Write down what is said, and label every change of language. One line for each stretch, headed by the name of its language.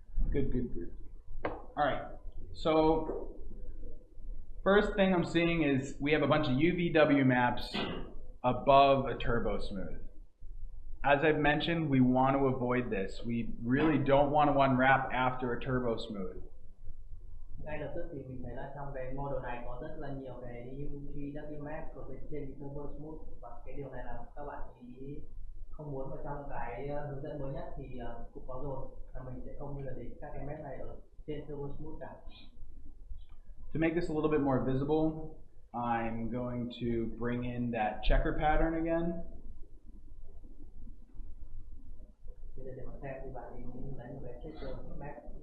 English: Good. All right, so first thing I'm seeing is we have a bunch of UVW maps above a turbo smooth. As I've mentioned, we want to avoid this. We really don't want to unwrap after a turbo smooth.
Vietnamese: Ngay lập tức thì mình thấy là trong cái model này có rất là nhiều cái UVW map ở bên trên cái turbo smooth, và cái điều này là các bạn ý không muốn vào trong cái hướng dẫn mới nhất thì cũng có rồi, là mình sẽ không bao giờ để các cái map này ở trên turbo smooth cả.
English: To make this a little bit more visible, I'm going to bring in that checker pattern again.
Vietnamese: Để mà xem thì bạn ý lấy một cái checker map.